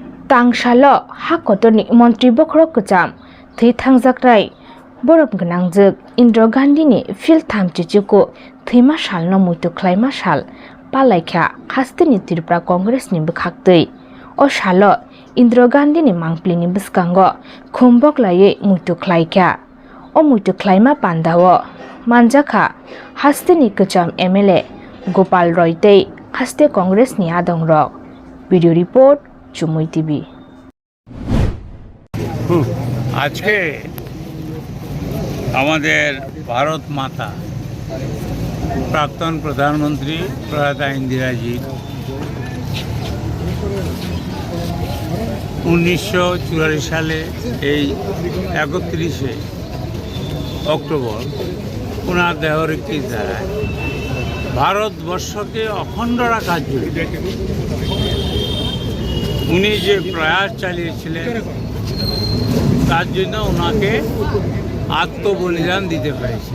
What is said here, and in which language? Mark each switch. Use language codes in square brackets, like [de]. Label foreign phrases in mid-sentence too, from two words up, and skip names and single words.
[trp] Tangsalo hakotoni Montri Bukhorok Kwcham Thwimasal borok gnangjak Indra Gandhi ni field tham chichuko Thwimasal no muito Kwcham Palaikha Haste ni Tripura Congress ni bukhaktui o salo Indra Gandhi ni mangpli ni biskango khumbok laye muito Kwcham o muito Kwcham pandao manjaka Haste ni Kwcham MLA Gopal Roy tei Haste Congress ni Adongrok. [en] Video report CHUMUI TV. [bn] আজকে আমাদের ভারত মাতা প্রাক্তন প্রধানমন্ত্রী প্রয়াতা ইন্দিরাজি 1944 সালে এই 31শে অক্টোবর ওনার দেহরক্ষীর দ্বারায় ভারতবর্ষকে অখণ্ড রাখার জন্য উনি যে প্রয়াস চালিয়েছিলেন তার জন্য ওনাকে আত্মবলিদান দিতে হয়েছে।